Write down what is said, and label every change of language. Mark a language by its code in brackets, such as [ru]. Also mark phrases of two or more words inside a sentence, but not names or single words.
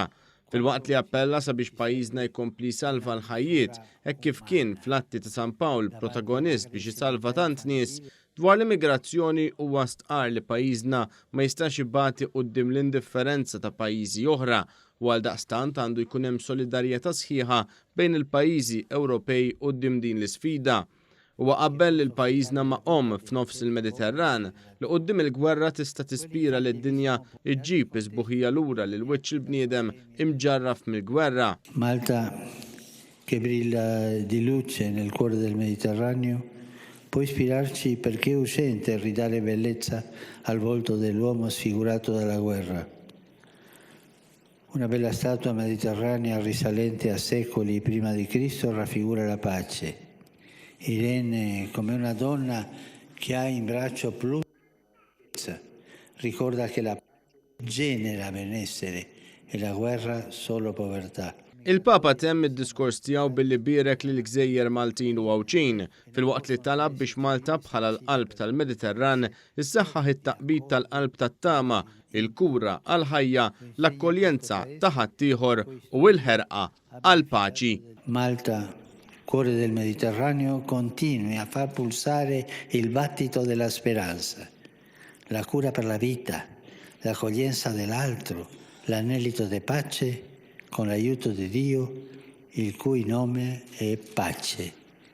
[mt] Fil-waqt li appella sabiex pajjiżna jkompli salva l-ħajjiet hekk kif kien fl-atti ta' San Pawl protagonist biex isalva tant nies dwar l-immigrazzjoni huwa stqarr li pajjiżna ma jistax ibati quddiem l-indifferenza ta' pajjiżi oħra u għaldaqstant għandu jkun hemm solidarjetà sħiħa bejn il-pajjiżi Ewropej quddiem din l-isfida. Huwa qabbel il pajjiżna maqom f'nofs il-Mediterran li quddiem il-gwerra tista' tispira li d-dinja iġġib isbuħija lura lil wiċċ il-bniedem imġarraf mill-gwerra. [it] Malta, che brilla di luce nel cuore del Mediterraneo, può ispirarci perché è urgente ridare bellezza al volto dell'uomo sfigurato dalla guerra. Una bella statua mediterranea risalente a secoli prima di Cristo raffigura la pace. Irene, come una donna che ha in braccio pluralità, ricorda che la pace genera benessere e la guerra solo povertà. [mt] Il-Papa temm id-diskors tiegħu billi bierek lil gżejjer Maltin u Għawċin fil-waqt li talab biex Malta bħala l-qalb tal-Mediterran issaħħaħ it-taqbid tal-qalb tat-tama, il-kura għal-ħajja, l-akkoljenza ta' ħaddieħor u l-ħerqa għall-paċi. [it] Malta, cuore del Mediterraneo, continui a far pulsare il battito della speranza, la cura per la vita, l'accoglienza dell'altro, l'anelito di pace con l'aiuto di Dio, il cui nome è pace.